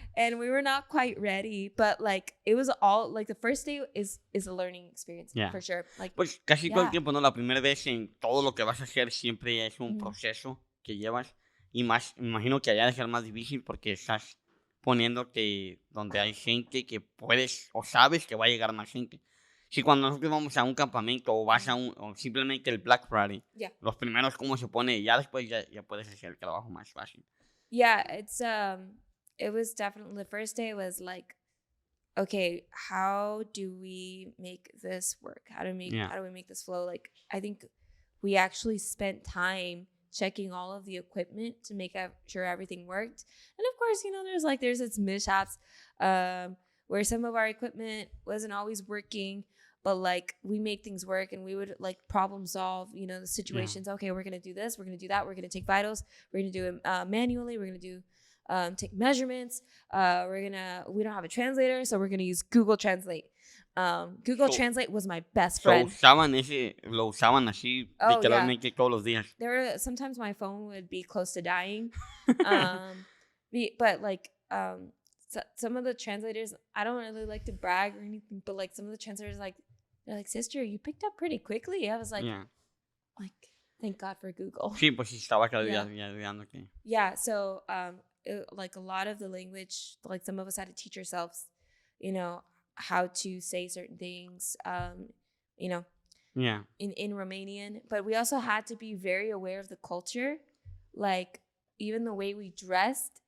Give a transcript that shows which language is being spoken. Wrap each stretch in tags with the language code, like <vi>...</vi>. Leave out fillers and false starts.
<en>And we were not quite ready, but like it was all like the first day is a learning experience for sure. Like,</en> <es>pues casi todo el tiempo, ¿no? La primera vez en todo lo que vas a hacer siempre es un proceso que llevas, y más, me imagino que allá debe ser más difícil porque estás poniéndote donde hay gente que puedes o sabes que va a llegar más gente. Si cuando nosotros vamos a un campamento o vas o simplemente el Black Friday, los primeros cómo se pone, ya después ya puedes hacer el trabajo más fácil.</es> <en>Yeah, it was definitely, the first day was like, okay, how do we make this work? How do we make this flow? Like, I think we actually spent time checking all of the equipment to make sure everything worked. And of course, there's its mishaps where some of our equipment wasn't always working, but like we made things work, and we would like problem solve, the situations. Okay, we're going to do this, we're going to do that, we're going to take vitals, we're going to do it manually, we're going to do take measurements. We don't have a translator, so we're gonna use Google Translate. Google Translate was my best friend.</en> <es>Lo usaban así literalmente todos los días.</es> <en>Sometimes my phone would be close to dying. But like some of the translators, I don't really like to brag or anything, but like some of the translators, like they're like, sister, you picked up pretty quickly. I was like, Thank God for Google.</en> <es>Sí, pues sí, estaba olvidando que...</es> <en>Yeah, so like a lot of the language, like some of us had to teach ourselves, you know, how to say certain things, you know, in Romanian. But we also had to be very aware of the culture. Like, even the way we dressed</en>